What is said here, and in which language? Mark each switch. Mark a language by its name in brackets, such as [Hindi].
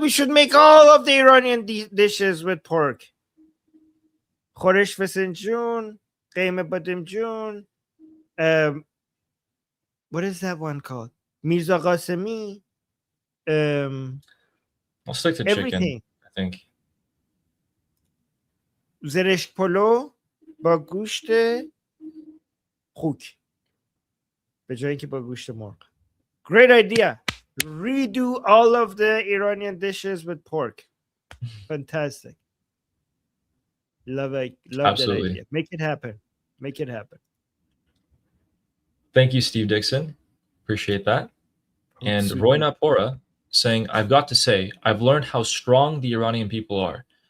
[English] We should make all of the Iranian dishes with pork. Khoresh Fesenjun, Qeyme Bademjun. What is that one called? Mirza Qasemi. I'll stick to chicken, I think. [Persian] زرشک پلو با گوشت خوک به جای اینکه با گوشت مرغ. [English] Great idea. Redo all of the Iranian dishes with pork. Fantastic. Love Absolutely. that idea. Make it happen. Make it happen. Thank you, Steve Dixon. Appreciate that. And Roy Napora saying, "I've got to say, I've learned how strong the Iranian people are.